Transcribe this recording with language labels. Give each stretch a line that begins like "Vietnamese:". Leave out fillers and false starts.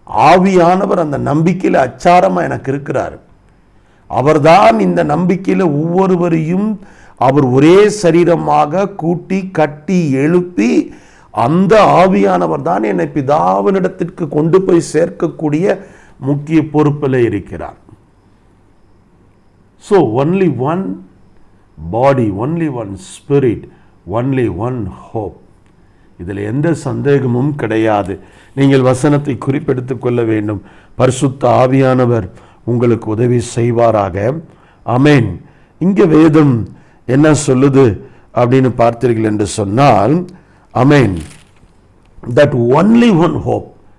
Tamil: ஆவியானவர் அந்த நம்பிக்கையில் அச்சாரமாக எனக்கு இருக்கிறார். அவர்தான் இந்த நம்பிக்கையில் ஒவ்வொருவரையும் அவர் ஒரே சரீரமாக கூட்டி கட்டி எழுப்பி, அந்த ஆவியானவர் தான் என்னை பிதாவினிடத்திற்கு கொண்டு போய் சேர்க்கக்கூடிய முக்கிய பொறுப்பில் இருக்கிறார்.
English: So only one body, only one spirit, only one hope.
Tamil: இதில் எந்த சந்தேகமும் கிடையாது. நீங்கள் வசனத்தை குறிப்பெடுத்துக் கொள்ள வேண்டும். பரிசுத்த ஆவியானவர் உங்களுக்கு உதவி செய்வாராக. ஆமென். இங்கே வேதம் என்ன சொல்லுது அப்படின்னு பார்த்தீர்கள் என்று சொன்னால், ஆமென்,
English: that only one hope.